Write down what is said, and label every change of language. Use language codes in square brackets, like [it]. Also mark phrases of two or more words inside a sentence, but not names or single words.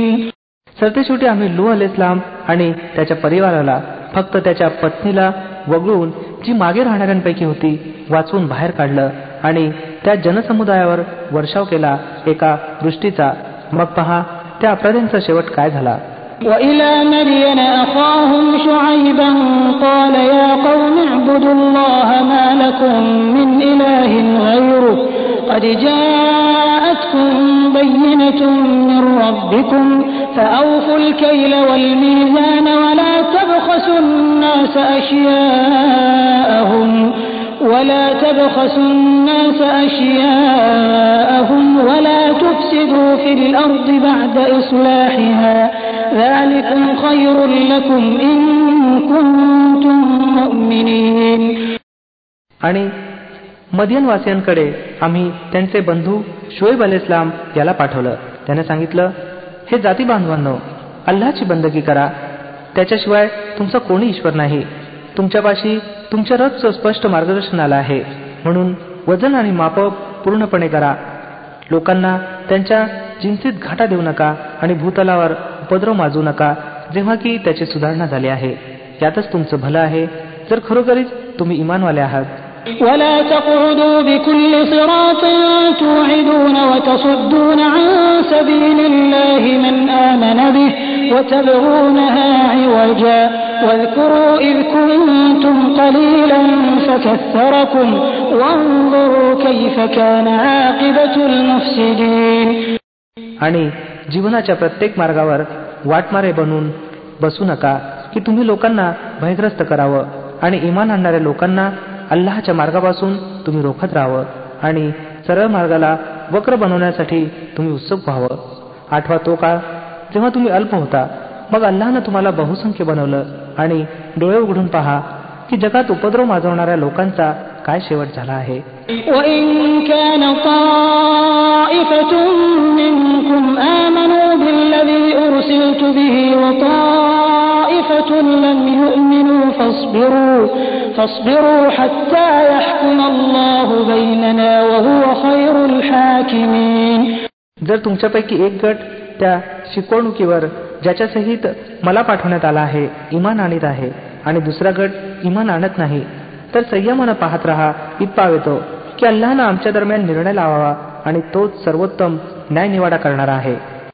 [mr] सरतेशेवटी आम्ही नूह अलैहिस्सलाम आणि त्याच्या परिवाराला, फक्त त्याच्या पत्नीला वगळून जी मागे राहणाऱ्यांपैकी होती, वाचवून बाहेर काढलं आणि त्या जनसमुदायावर वर्षाव केला एका वृष्टीचा. मग पहा त्या अपराध्यांचा शेवट काय झाला. [ar] وإلى مدين أخاهم شعيبا قال يا قوم اعبدوا الله ما لكم من إله غيره قد جاءتكم بينة من ربكم فأوفوا الكيل والميزان ولا تبخسوا الناس أشياءهم ولا تفسدوا في الأرض بعد إصلاحها ذلكم خير لكم إن كنتم مؤمنين. [mr] आणि मदियनवासियांकडे आम्ही त्यांचे बंधू शुएब अलैहिस्सलाम याला पाठवलं. त्याने सांगितलं, हे जाती बांधवांनो, अल्लाहची बंदगी करा, त्याच्याशिवाय तुमचा कोणी ईश्वर नाही. तुमच्यापाशी तुमच्या रथचं स्पष्ट मार्गदर्शन आलं आहे, म्हणून वजन आणि माप पूर्णपणे करा. लोकांना त्यांच्या जिन्सीत घाटा देऊ नका आणि भूतलावर उपद्रव माजू नका, जेव्हा की त्याची सुधारणा झाली आहे. यातच तुमचं भलं आहे, जर खरोखरीच तुम्ही इमानवाले आहात. [ar] ولا تقعدوا بكل صراط توعدون وتصدون عن سبيل الله من آمن به وتبغونها عوجا واذكروا إذ كنتم قليلا فكثركم وانظروا كيف كان عاقبة المفسدين. [mr] आणि जीवनाच्या प्रत्येक मार्गावर वाटमारे बनून बसू नका की तुम्ही लोकांना भयग्रस्त करावं, आणि इमान आणणाऱ्या लोकांना अल्लाहच्या मार्गापासून तुम्ही रोखत राहावं आणि सरळ मार्गाला वक्र बनवण्यासाठी तुम्ही उत्सुक व्हावं. आठवा तो काळ जेव्हा तुम्ही अल्प होता, मग अल्लाहनं तुम्हाला बहुसंख्य बनवलं, आणि डोळे उघडून पहा की जगात उपद्रव माजवणाऱ्या लोकांचा काय शेवट झाला आहे. [ar] وَإِن كَانَ طَائِفَةٌ مِّنكُمْ آمَنُوا بِالَّذِي أُرْسِلْتُ بِهِ وَطَائِفَةٌ لَّمْ يُؤْمِنُوا فاصبروا حتى يحكم الله بيننا وهو خير الحاكمين. [mr] जर तुमच्यापैकी एक गट त्या शिकवणुकीवर ज्याच्या सहित मला पाठवण्यात आला आहे इमान आणीत आहे, आणि दुसरा गट इमान आणत नाही, तर संयमानं पाहत राहा इतपाव येतो की अल्लाहनं आमच्या दरम्यान निर्णय लावावा, आणि तोच सर्वोत्तम न्याय निवाडा करणारा आहे.